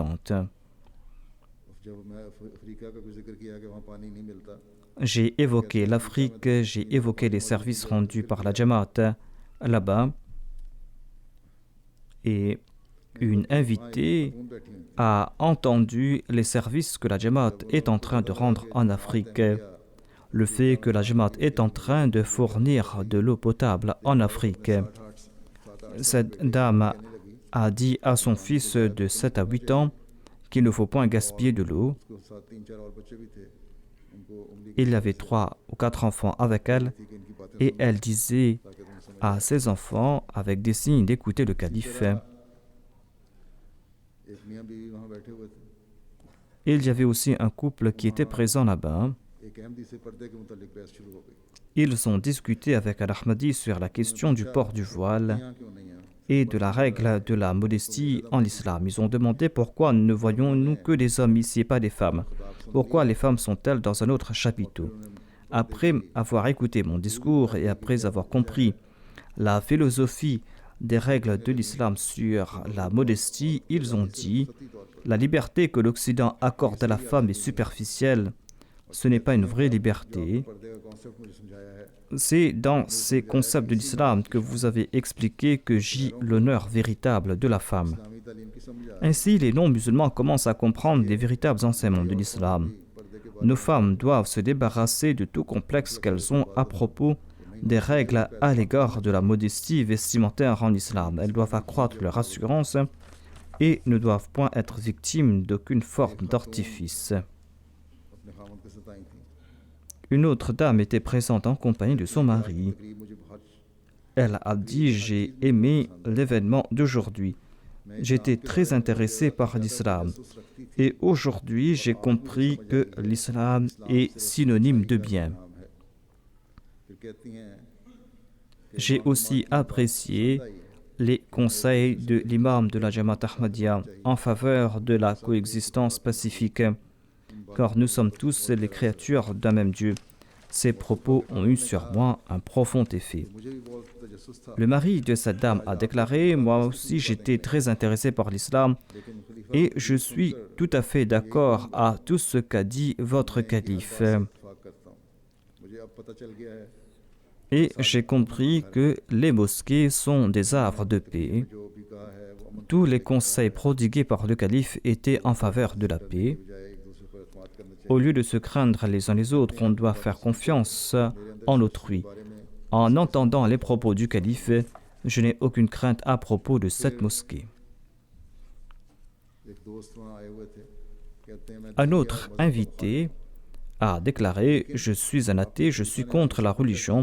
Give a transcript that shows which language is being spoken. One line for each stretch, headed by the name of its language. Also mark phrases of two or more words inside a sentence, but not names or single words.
French: » J'ai évoqué l'Afrique, j'ai évoqué les services rendus par la Jamaat là-bas et une invitée a entendu les services que la Jamaat est en train de rendre en Afrique. Le fait que la Jamaat est en train de fournir de l'eau potable en Afrique. Cette dame a dit à son fils de 7 à 8 ans qu'il ne faut point gaspiller de l'eau.
Urdu: उसके साथ 3-4 और बच्चे भी थे उनको उंगली
French: Il y avait 3 ou 4 enfants avec elle
Urdu: थी कि इनकी बातें
French: et elle disait
Urdu: ताकि तुम समझ
French: à ses enfants avec des signes d'écouter le calife.
Urdu: एक मियाँ बीवी वहाँ बैठे हुए थे
French: Il y avait aussi un couple qui était présent là-bas.
Urdu: एक अहमदी से पर्दे के मुतालिक बहस शुरू हो गई
French: Ils ont discuté avec Al-Ahmadi sur la question du port du voile
Urdu: यहाँ क्यों नहीं है
French: et de la règle de la modestie en islam. Ils ont demandé pourquoi ne voyons-nous que des hommes ici et pas des femmes. Pourquoi les femmes sont-elles dans un autre chapiteau? Après avoir écouté mon discours et après avoir compris la philosophie des règles de l'islam sur la modestie, ils ont dit « La liberté que l'Occident accorde à la femme est superficielle. Ce n'est pas une vraie liberté.
Urdu: पर्दे का कॉन्सेप्ट मुझे समझाया है
French: C'est dans ces concepts de l'islam que vous avez expliqué que gît l'honneur véritable de la femme.
Urdu: इस्लामी तालीम की समझ आ
French: Ainsi, les non-musulmans commencent à comprendre les véritables enseignements de l'islam.
Urdu: पर्दे के
French: Nos femmes doivent se débarrasser de tout complexe qu'elles ont à propos des règles à l'égard de la modestie vestimentaire en islam. Elles doivent accroître leur assurance et ne doivent point être victimes d'aucune forme d'artifice.
Urdu: अपने खामद के सताई थी
French: Une autre dame était présente en compagnie de son mari.
Urdu: तकरीब मुझे बहुत
French: Elle a dit « J'ai aimé l'événement d'aujourd'hui. J'étais très intéressée par l'islam. Et aujourd'hui, j'ai compris que l'islam est synonyme de bien.
Urdu: नाम है फिर कहती हैं
French: J'ai aussi apprécié les conseils de l'imam de la Jamaat Ahmadiyya en faveur de la coexistence pacifique, car nous sommes tous les créatures d'un même Dieu. Ces propos ont eu sur moi un profond effet.
Urdu: मुझे भी बहुत तजस्सुस था
French: Le mari de cette dame a déclaré « Moi aussi, j'étais très intéressé par l'islam
Urdu: लेकिन खलीफा
French: et je suis tout à fait d'accord à tout ce qu'a dit votre calife.
Urdu: इत्तेफाक करता हूँ मुझे अब पता चल गया है
French: Et j'ai compris que les mosquées sont des havres de paix.
Urdu: जो भी कहा है वो अमन
French: Tous les conseils prodigués par le calife étaient en faveur de la paix.
Urdu: की बजाय एक दूसरे पर एतमाद करना चाहिए
French: Au lieu de se craindre les uns les autres, on doit faire confiance en autrui. En entendant les propos du calife, je n'ai aucune crainte à propos de cette mosquée.
Urdu: एक दोस्त वहाँ आए हुए थे कहते हैं मैं
French: Un autre invité a déclaré « Je suis un athée, je suis contre la religion.